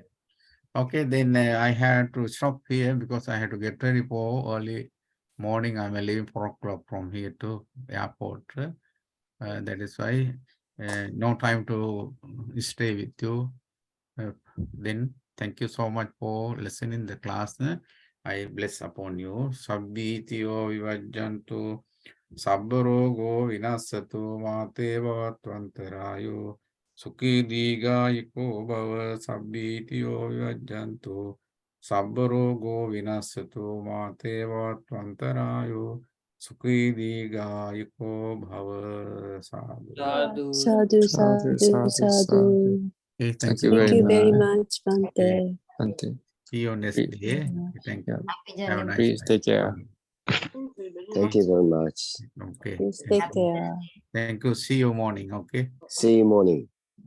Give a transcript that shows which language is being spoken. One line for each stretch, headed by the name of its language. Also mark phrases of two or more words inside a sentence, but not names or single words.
English: Okay, then I had to stop here because I had to get ready for early morning. I'm leaving 4 o'clock from here to the airport. That is why no time to stay with you. Then thank you so much for listening the class. I bless upon you.
Pali: Sabbitiyo vivajjantu sabbarogo vinasatu mate bhavattvantarayo Sukhi digayiko bhava sabbitiyo vivajjantu sabbarogo vinasatu mate bhavattvantarayo Sukhi digayiko bhava sadhu. Sadhu, sadhu, sadhu.
English: Okay, Thank thank you you. Thank you very much. much, Bhante. Bhante. See you next Please. day. Thank you. Happy Have a journey. nice Please day. take care. Thank you very much. Okay. Please take care. Thank you. See you morning. Okay. See you morning.